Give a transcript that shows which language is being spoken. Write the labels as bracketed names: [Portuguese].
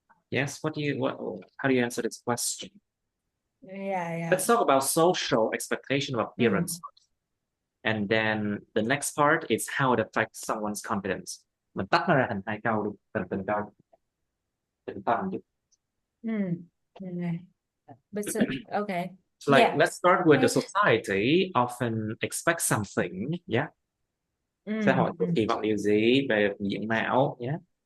[English] Yes, how do you answer this question? Yeah. Let's talk about social expectation of appearance. And then the next part is how it affects someone's confidence. [Vietnamese] Mình tách nó ra thành hai câu đi, từng câu. Từng phần đi. [English] But okay. So like, Yeah. let's start with the society often expects something, yeah. [Vietnamese] Xã hội kỳ vọng điều gì về diện mạo, yeah.